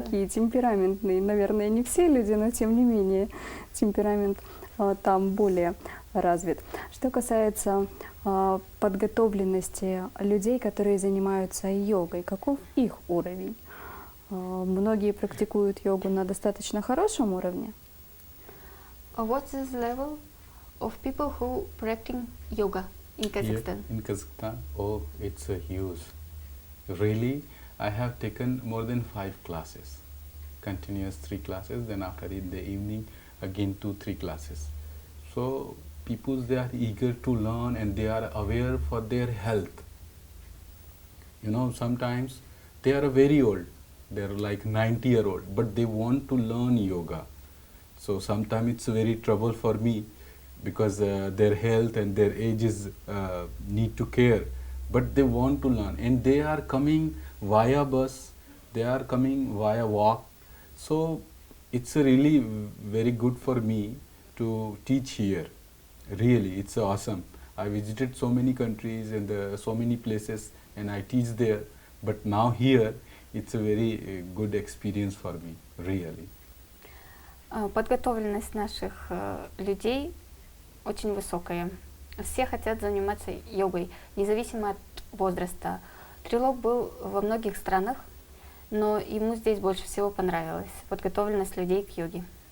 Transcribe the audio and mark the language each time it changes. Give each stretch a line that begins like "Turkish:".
Russian: такие темпераментные, наверное, не все люди, но тем не менее темперамент там более развит. Что касается подготовленности людей, которые занимаются йогой, каков их уровень? Многие практикуют йогу на достаточно хорошем уровне.
English: What is the level of people who practice yoga in Kazakhstan? In Kazakhstan, oh, it's a huge. Really, I have taken more than 5 classes, continuous 3 classes. Then after in the evening, again 2-3 classes. So people, they are eager to learn and they are aware for their health. You know, sometimes they are very old. They are like 90-year-old, but they want to learn yoga. So sometimes it's very trouble for me because their health and their ages need to care, but they want to learn and they are coming via bus, they are coming via walk. So it's really very good for me to teach here. Really, it's awesome. I visited so many countries and so many places and I teach there, but now here it's a very good experience for me, really.
Russian: Подготовленность наших людей очень высокая. Все хотят заниматься йогой, независимо от возраста. Трилок был во многих странах, но ему здесь больше всего понравилась подготовленность людей к йоге.